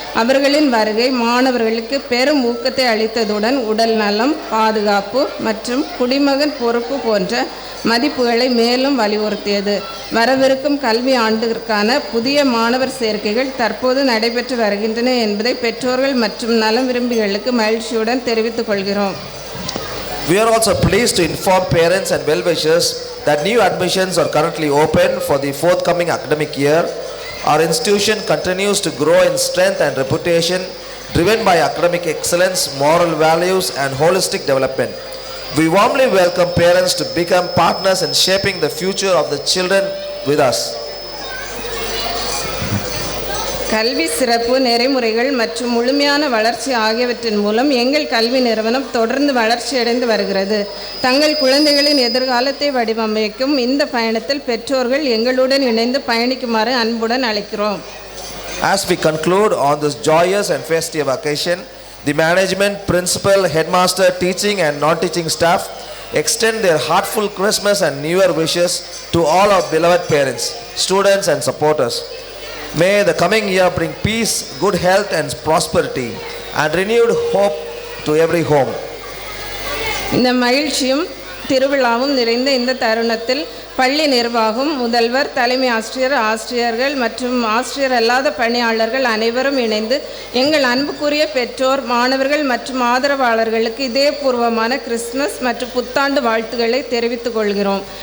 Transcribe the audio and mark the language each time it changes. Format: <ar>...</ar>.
<ta>அவர்களின் வருகை மாணவர்களுக்கு பெரும் ஊக்கத்தை அளித்ததுடன் உடல் நலம், பாதுகாப்பு மற்றும் குடிமகன் பொறுப்பு போன்ற மதிப்புகளை மேலும் வலியுறுத்தியது. வரவிருக்கும் கல்வி ஆண்டிற்கான புதிய மாணவர் சேர்க்கைகள் தற்போது நடைபெற்று வருகின்றன என்பதை பெற்றோர்கள் மற்றும் நலம் விரும்பிகளுக்கு மகிழ்ச்சியுடன் தெரிவித்துக் கொள்கிறோம்.</ta> <en>We are also pleased to inform parents and well-wishers that new admissions are currently open for the forthcoming academic year. Our institution continues to grow in strength and reputation, driven by academic excellence, moral values, and holistic development. We warmly welcome parents to become partners in shaping the future of the children with us.</en> <ta>கல்வி சிறப்பு, நெறிமுறைகள் மற்றும் முழுமையான வளர்ச்சி ஆகியவற்றின் மூலம் எங்கள் கல்வி நிறுவனம் தொடர்ந்து வளர்ச்சியடைந்து வருகிறது. தங்கள் குழந்தைகளின் எதிர்காலத்தை வடிவமைக்கும் இந்த பயணத்தில் பெற்றோர்கள் எங்களுடன் இணைந்து பயணிக்குமாறு அன்புடன் அழைக்கிறோம்.</ta> <en>As we conclude on this joyous and festive occasion, the management, principal, headmaster, teaching and non-teaching staff extend their heartfelt Christmas and New Year wishes to all our beloved parents, students and supporters. May the coming year bring peace, good health and prosperity and renewed hope to every home.</en> <ta>இந்த மகிழ்ச்சியும் திருவிழாவும் நிறைந்த இந்த தருணத்தில் பள்ளி நிர்வாகம், முதல்வர், தலைமை ஆசிரியர், ஆசிரியர்கள் மற்றும் ஆசிரியர் அல்லாத பணியாளர்கள் அனைவரும் இணைந்து எங்கள் அன்புக்குரிய பெற்றோர், மாணவர்கள் மற்றும் ஆதரவாளர்களுக்கு இதயபூர்வமான கிறிஸ்துமஸ் மற்றும் புத்தாண்டு வாழ்த்துக்களை தெரிவித்துக் கொள்கிறோம்.</ta>